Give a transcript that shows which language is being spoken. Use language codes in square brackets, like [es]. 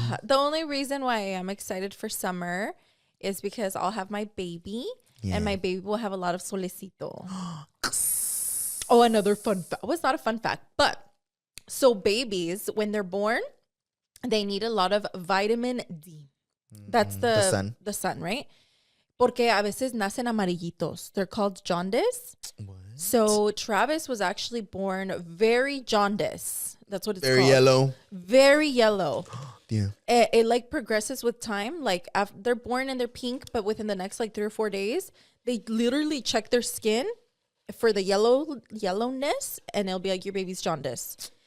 [en] The only reason why I am excited for summer is because I'll have my baby and my baby will have a lot of solecito. Oh, another fun fact. Well, it's not a fun fact, but so babies, when they're born, they need a lot of vitamin D. That's the sun. The sun, right? [es] Porque a veces nacen amarillitos. [en] They're called jaundice. What? So Travis was actually born very jaundice. That's what it's called. Very yellow. Very yellow. Yeah. It like progresses with time. Like after they're born and they're pink, but within the next like 3 or 4 days, they literally check their skin for the yellowness, and it'll be like your baby's jaundice.